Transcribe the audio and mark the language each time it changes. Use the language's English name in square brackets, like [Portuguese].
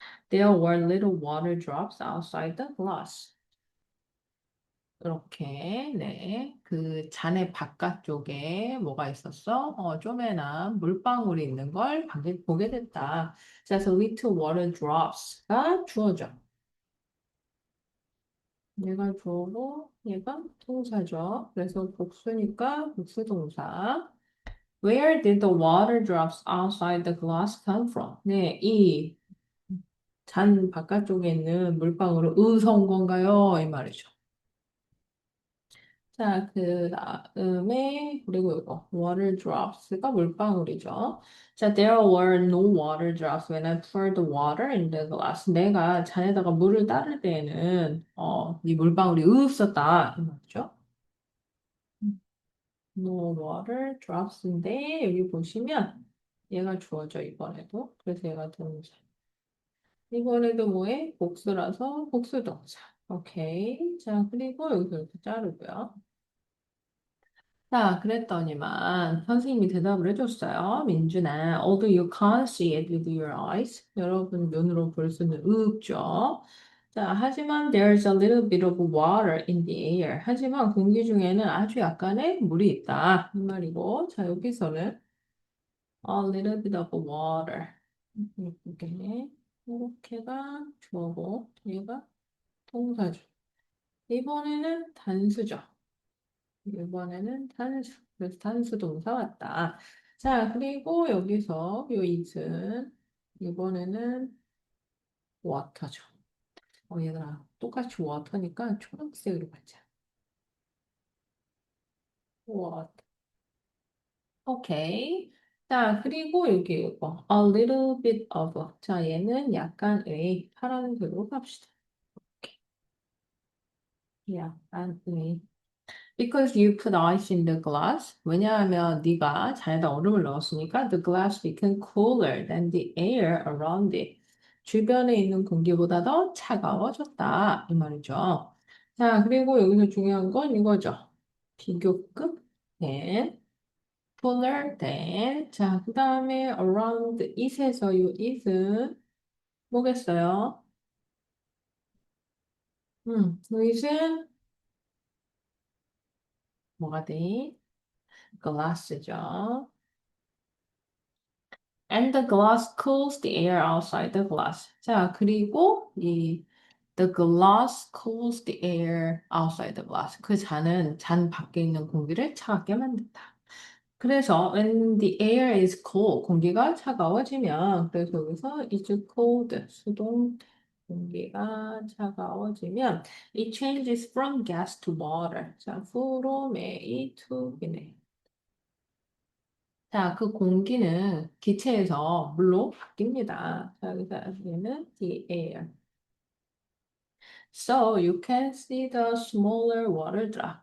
[English] There were little water drops outside the glass. [Korean] 이렇게, 네. 그 잔의 바깥쪽에 뭐가 있었어? 쪼매난 물방울이 있는 걸 보게 됐다. 자, 그래서 [English] little water drops [Korean] 가 주어져. 얘가 주어고, 얘가 동사죠. 그래서 복수니까 복수 동사. [English] Where did the water drops outside the glass come from? [Korean] 네, 이 잔 바깥쪽에 있는 물방울은 어디서 온 건가요? 이 말이죠. 자, 그 다음에 그리고 이거 water drops가 물방울이죠. [English] 자, there were no water drops when I poured the water in the glass. [Korean] 내가 잔에다가 물을 따를 때에는 이 물방울이 없었다 이 말이죠. No water drops인데 여기 보시면 얘가 주어져 이번에도. 그래서 얘가 동사. 이번에도 뭐해? 복수라서 복수 동사. 오케이. 자, 그리고 여기서 이렇게 자르고요. 자, 그랬더니만 선생님이 대답을 해줬어요. [English] 민준아, although you can't see it with your eyes. [Korean] 여러분 눈으로 볼 수는 없죠. 자, 하지만 [English] there's a little bit of water in the air. [Korean] 하지만 공기 중에는 아주 약간의 물이 있다. 이 말이고, 자, 여기서는 [English] a little bit of water. [Korean] 이렇게, 이렇게가 주어고, 얘가 동사죠. 이번에는 단수죠. 이번에는 단수. 그래서 단수 동사 왔다. 자, 그리고 여기서 요 it은 이번에는 water죠. 얘들아, 똑같이 water니까 초록색으로 가자. water. 오케이. 자, 그리고 여기 이거 a little bit of. 자, 얘는 약간의 파란색으로 갑시다. 약간의. [English] Because you put ice in the glass. [Korean] 왜냐하면 네가 잔에다 얼음을 넣었으니까 [English] the glass became cooler than the air around it. [Korean] 주변에 있는 공기보다 더 차가워졌다. 이 말이죠. 자, 그리고 여기서 중요한 건 이거죠. 비교급 than, [English] cooler than. [Korean] 자, 그 다음에 [English] around it [Korean] 에서 이 it은 뭐겠어요? it은 뭐가 돼? glass죠. [English] And the glass cools the air outside the glass. 자, 그리고 the glass cools the air outside the glass. [Korean] 그 잔은 잔 밖에 있는 공기를 차갑게 만든다. [English] 그래서 when the air is cold, [Korean] 공기가 차가워지면 그래서 여기서 [English] is cold [Korean] 수동 공기가 차가워지면 [English] it changes from gas to water. [Korean] 자, from A to B네. 자, 그 공기는 기체에서 물로 바뀝니다. 자, 여기서 여기는 [English] the air. So you can see the smaller water drop.